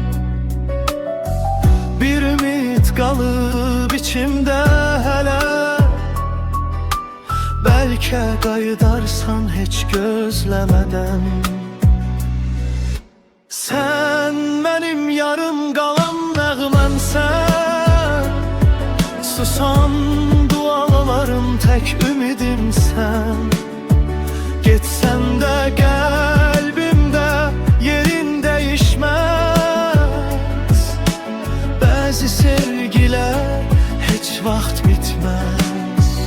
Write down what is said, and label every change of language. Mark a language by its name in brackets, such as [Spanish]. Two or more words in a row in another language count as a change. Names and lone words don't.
[Azerbaijani] Bir ümid qalıb içimdə hələ, bəlkə qayıdarsan heç gözləmədən. Sen mənim yarım qalan nəğməmsən, susan dualarım tek ümidim sen. [Turkish] Gitsen de kalbimde yerin değişmez. Bazı sevgiler hiç vaxt bitmez.